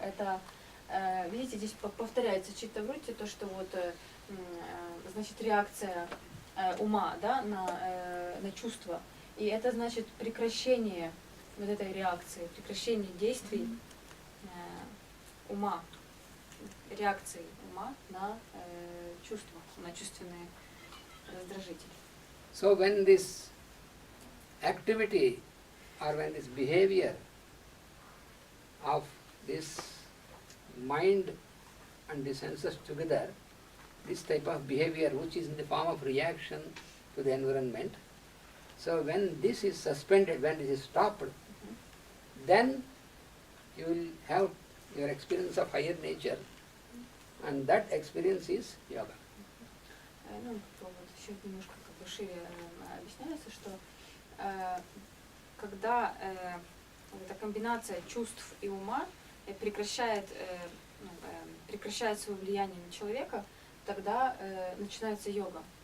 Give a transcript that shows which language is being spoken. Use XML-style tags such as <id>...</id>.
<ru>Это, видите, здесь повторяется читта-врутти, то, что вот, значит, реакция ума, да, на чувства. И это значит прекращение вот этой реакции, прекращение действий ума, реакции ума на чувства, на чувственные раздражители.</ru> <en>So when this activity or when this behavior of this mind and the senses together, this type of behavior which is in the form of reaction to the environment, so when this is suspended, when this is stopped, then you will have your experience of higher nature, and that experience is yoga.</en> <ru>Ну, вот еще немножко как бы шире объясняется, что когда эта комбинация чувств и ума прекращает свое влияние на человека, тогда начинается йога.</ru>